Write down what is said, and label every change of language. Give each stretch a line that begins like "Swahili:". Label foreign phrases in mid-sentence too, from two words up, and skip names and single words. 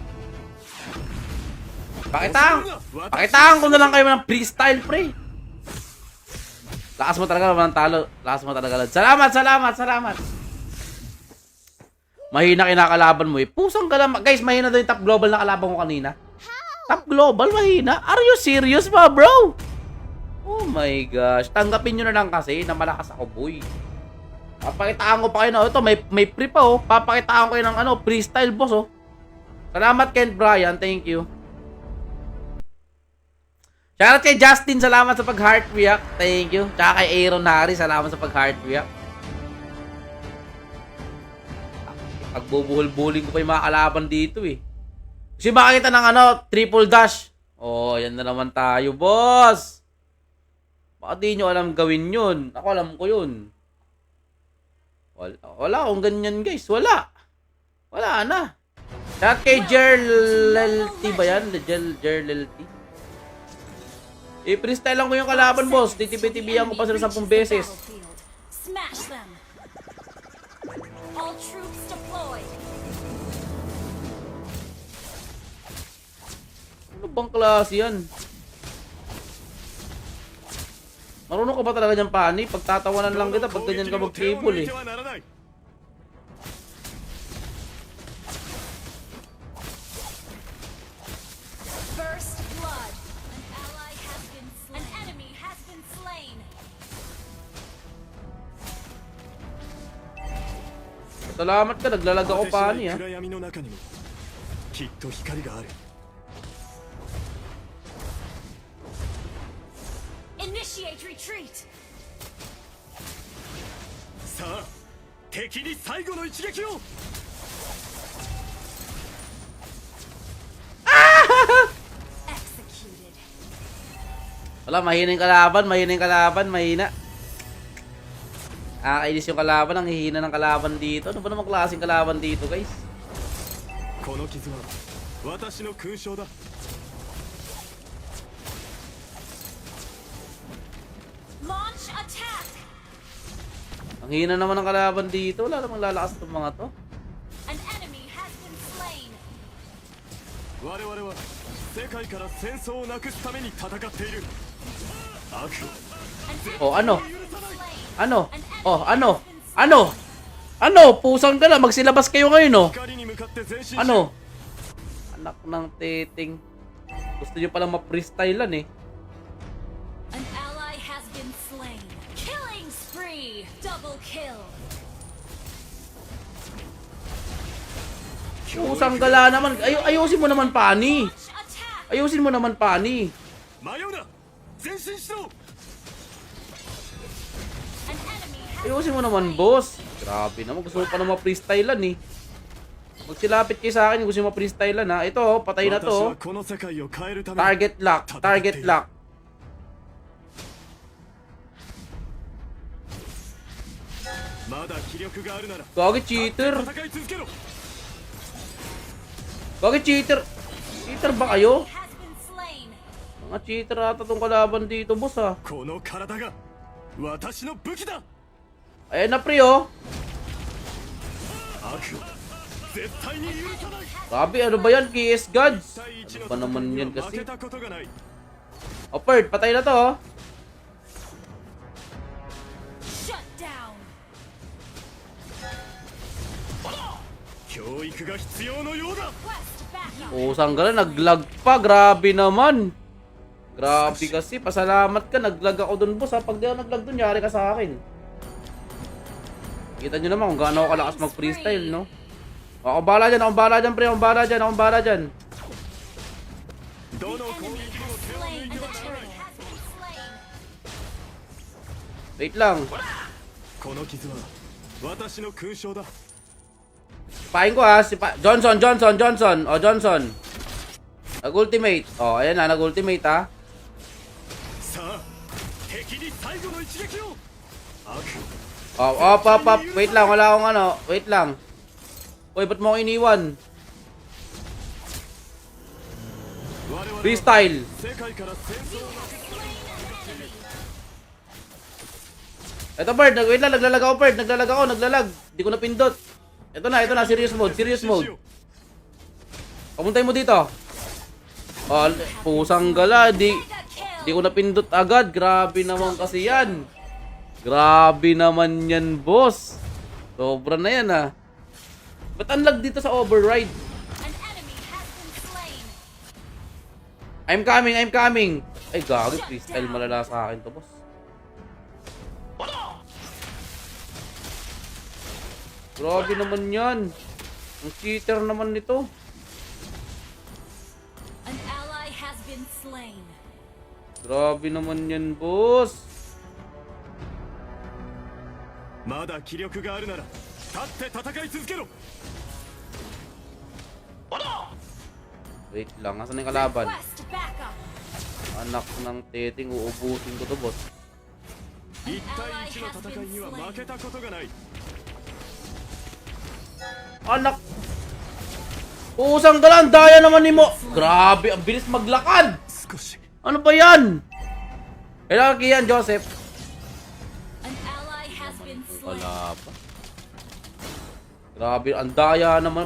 Filipino: Pakitaan ko na lang kayo ng freestyle, pre. Lakas mo talaga naman ng talo. Lakas mo talaga. Salamat. Mahina kinakalaban mo eh. Pusang ka naman. Guys, mahina daw yung top global na kalaban ko kanina. Top global, mahina?
English: Are you serious ba, bro? Oh my gosh.
Filipino: Tanggapin nyo na lang kasi na malakas ako, boy. Papakitaan ko pa kayo na, ito, may free pa, oh. Papakitaan ko kayo ng, ano, freestyle, boss, oh. Salamat,
English: Kent Brian. Thank you.
Filipino: Shoutout kay Justin. Salamat sa pag-heart react.
English: Thank you.
Filipino: Tsaka kay Aaron Harry. Salamat sa pag-heart react. Pagbubuhol-buling ko pa yung mga kalaban dito, eh. Kasi makakita ng, ano,
English: triple dash.
Filipino: Oh, yan na naman tayo, boss. Baka di nyo alam gawin yun. Ako alam ko yun. Wala akong ganyan, guys. Wala na. Shoutout kay Jerlelty ba yan? Jerlelty. I-freestyle lang ko yung kalaban, boss. Titibi-tibihan ko pa sila 10 beses.
English: Smash them. All troops deployed.
Filipino: Ano bang klase yan? Marunong ka ba talaga dyan, Pani? Pagtatawanan lang kita pag ganyan ka mag-cable, eh.
English: First blood. An ally has been slain. An enemy has been slain.
Filipino: Salamat ka, naglalag ako, Pani, ha.
Japanese: 暗闇の中にもきっと光がある
English: Initiate retreat.
Japanese: さあ敵に最後の一撃を
English: Executed.
Filipino: Wala, mahina yung kalaban, mahina. Kainis yung kalaban, ang hihina ng kalaban dito. Ano ba namang klaseng kalaban dito, guys?
Japanese: この傷は私の勲章だ
English: Launch attack.
Filipino: Ang hina naman ng kalaban dito. Wala namang lalakas itong mga to.
English: An enemy has been slain.
Japanese: 我々は世界から戦争をなくすために戦っている悪を
English: An enemy
Filipino: Oh, ano?
English: has been slain.
Filipino: Ano?
English: An enemy
Filipino: Oh, ano?
English: has been slain.
Filipino: Ano? Ano? Pusang ka na. Magsilabas kayo ngayon, oh.
Japanese: 光に向かって前進し
Filipino: Ano? Anak ng titing. Gusto nyo palang ma-freestylean, eh.
English: An ally has been slain. Killing spree. Double kill.
Filipino: Pusang gala naman. Ayusin mo naman, Pani.
English: Launch attack.
Filipino: Ayusin mo naman, Pani.
Japanese: 迷うな前進しろ
English: An enemy has
Filipino: Ayusin mo naman, boss. Grabe naman. Gusto mo pa na ma-freestylean, eh. Magsilapit kayo sa akin. Gusto mo ma-freestylean, ha. Ito, oh, patay na
Japanese: 私
Filipino: to.
Japanese: はこの世界を変えるために
English: Target lock. Target lock.
Japanese: まだ気力があるなら
Filipino: Gagi cheater.
Japanese: 戦い続けろ
Filipino: Gagi cheater. Cheater ba kayo?
English: has been slain.
Filipino: Mga cheater ata tong kalaban dito, boss, ha.
Japanese: この体が私の武器だ
Filipino: Ayan na, pre, oh.
Japanese: 悪を絶対に許さない
Filipino: Grabe, ano ba yan? KS Gods.
Japanese: 対一
Filipino: Ano
Japanese: の
Filipino: ba naman
Japanese: 戦い
Filipino: yan
Japanese: には負
Filipino: kasi?
Japanese: けたことがない
Filipino: Oh, Perd, patay na to, oh.
English: Shut down.
Japanese: 教育が必要のようだ
English: Quest backup.
Filipino: Pusang gala, naglag pa. Grabe naman. Grabe kasi. Pasalamat ka. Naglag ako dun, boss, ha. Pag di ako naglag dun, yari ka sa akin. Kita nyo naman kung gaano ako kalakas mag-freestyle, no? Ako bala dyan, pre. Ako bala dyan.
Japanese: どの
English: The
Japanese: 攻
English: enemy
Japanese: 撃にも
English: has
Japanese: 手を
English: slain.
Japanese: 抜い
English: And
Japanese: て
English: the
Japanese: はなら
English: turret
Japanese: ない
English: has been slain.
Filipino: Wait lang.
Japanese: この傷は私の勲章だ
Filipino: Pahin ko, ha. Johnson. Oh, Johnson. Nag-ultimate. Oh, ayan na. Nag-ultimate, ha.
Japanese: さあ敵に最後の一撃を悪
Filipino: Oh, up. Wait lang. Wala akong ano. Wait lang. Uy, ba't mo ako iniwan?
Japanese: 我々は
Filipino: Freestyle.
Japanese: 世界から戦争をなく
English: Slain an enemy.
Filipino: Ito, Bird. Wait lang. Naglalag ako, Bird. Naglalag. Hindi ko napindot. Ito na.
English: Serious mode.
Japanese: しよう
Filipino: Pamuntay mo dito. Oh, pusang gala.
English: Mega
Filipino: Di
English: kill.
Filipino: ko napindot agad. Grabe naman kasi yan. Grabe naman yan, boss. Sobra na yan, ha. Ba't ang lag dito sa override?
English: An enemy has been slain. I'm coming.
Filipino: Ay, gagi. Freestyle malala sa akin to, boss. Grabe naman yan. Ang cheater naman nito.
English: An ally has been slain.
Filipino: Grabe naman yan, boss.
Japanese: まだ気力があるなら立って戦い続けろ。
Filipino: Wait lang, asan na yung kalaban?
English: Request backup.
Filipino: Anak ng teting, uubusin ko to, boss.
Japanese: 1 対1の戦いには負けたことがない。
Filipino: Anak! Pusang galan, daya naman ni mo! Grabe, ang bilis maglakad!
Japanese: 少し
Filipino: Ano ba yan? Kailangan kiyan, Joseph.
English: An ally has been slain.
Filipino: Wala pa. Grabe, ang daya naman.